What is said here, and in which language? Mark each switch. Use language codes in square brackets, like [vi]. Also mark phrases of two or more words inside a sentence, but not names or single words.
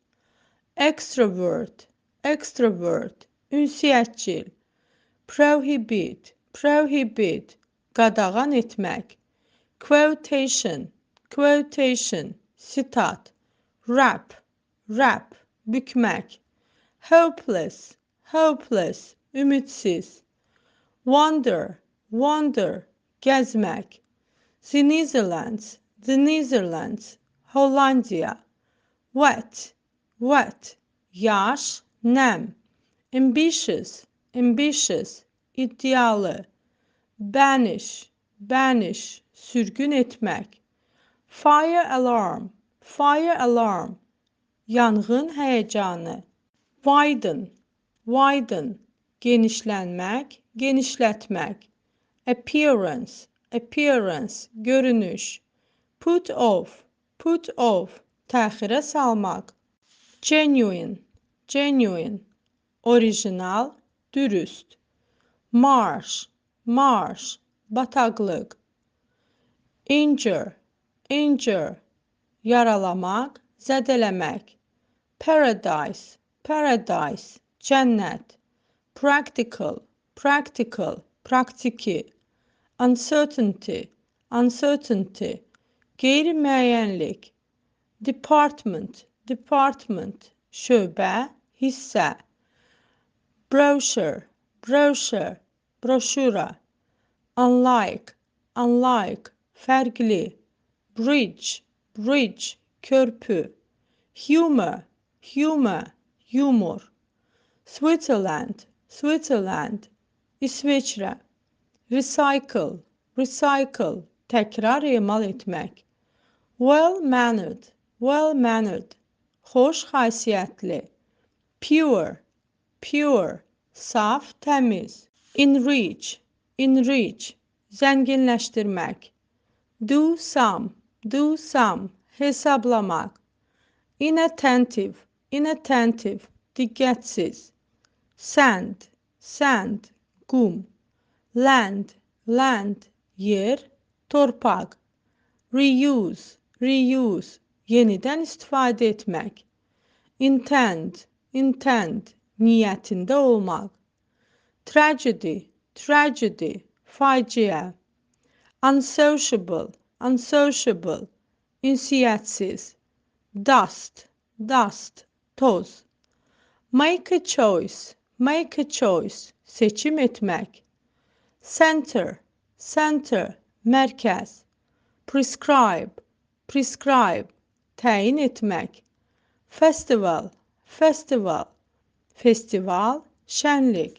[en] Extrovert, extrovert, ünsiyyətcil. Prohibit, prohibit, [az] qadağan etmək. [en] Quotation, quotation, sitat. Rap, rap, bükmək. Hopeless, hopeless, ümidsiz. Wander, wander, gəzmək. The Netherlands, the Netherlands, Hollandiya. Wet, wet, [az] yaş, nəm. [en] Ambitious, ambitious, iddialı. Banish, banish, [az] sürgün etmək. [en] Fire alarm, fire alarm, [az] yanğın həyəcanı. [en] Widen, widen, [az] genişlənmək, genişlətmək. [en] Appearance, appearance, görünüş. Put off, [az] təxirə salmaq. [en] Genuine, genuine, [az] orijinal, dürüst. [en] Marsh, marsh, bataqlıq. Injure, injure, [az] yaralamaq, zədələmək. [en] Paradise, paradise, cənnət. Practical, practical, praktiki. Uncertainty, uncertainty, [az] qeyri-müəyyənlik. [en] Department, department, [az] şöbə, hissə. [en] Brochure, brochure, broşura. Unlike, unlike, fərqli. Bridge, bridge, körpü. Humor, humor, yumor. Switzerland, Switzerland, [az] İsveçrə. [en] Recycle, recycle, [az] təkrar emal etmək. [en] Well-mannered, well-mannered, [az] xoş xasiyyətli. [en] Pure, pure, [az] saf, təmiz. [en] Enrich, enrich, zənginləşdirmək. Do some, [az] hesablamaq. [en] Inattentive, inattentive, diqqətsiz. Sand, sand, qum. Land, land, [az] yer, torpaq. [en] Reuse, reuse, [az] yenidən istifadə etmək. [en] Intend, intend, [az] niyyətində olmaq. [en] Tragedy, tragedy, faciə. Unsociable, unsociable, ünsiyyətsiz. Dust, dust, toz. Make a choice, [az] seçim etmək. [en] Center, center, [az] mərkəz. [en] Prescribe, prescribe, [az] təyin etmək. [en] Festival, festival, festival, şənlik.